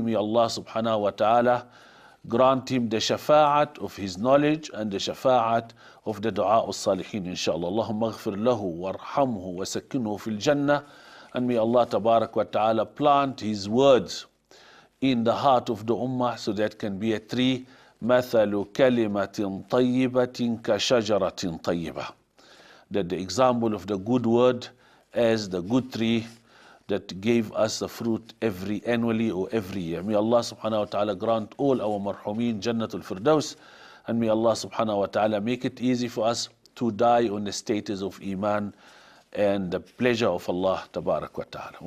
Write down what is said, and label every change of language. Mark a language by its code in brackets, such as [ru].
[en] May Allah subhanahu wa ta'ala grant him the shafa'at of his knowledge and the shafa'at of the dua of salihin, inshallah. [ar] Allahumma aghfir lahu warhamhu wa sakkinhu fil jannah. [en] And may Allah tabarak wa ta'ala plant his words in the heart of the ummah so that can be a tree. [ar] مثل كلمة طيبة كشجرة طيبة. [en] That the example of the good word as the good tree that gave us the fruit annually or every year. May Allah subhanahu wa ta'ala grant all our marhumin Jannatul Firdaus, and may Allah subhanahu wa ta'ala make it easy for us to die on the status of Iman and the pleasure of Allah Tabarak wa ta'ala.